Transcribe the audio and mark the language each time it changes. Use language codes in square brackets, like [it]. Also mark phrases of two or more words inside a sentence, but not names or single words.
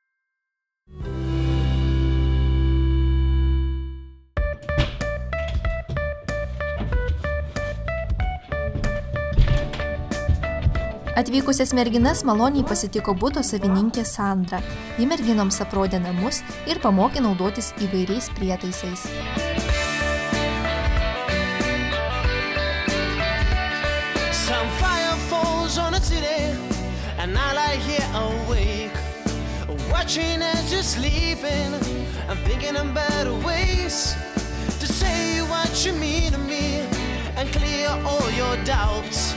[lt] Atvykusias merginas maloniai pasitiko buto savininkė Sandra. Ji merginoms aprodė namus ir pamokė naudotis įvairiais prietaisais. [en] Watching as you're sleeping, I'm thinking of better ways to say what you mean to me and clear all your doubts.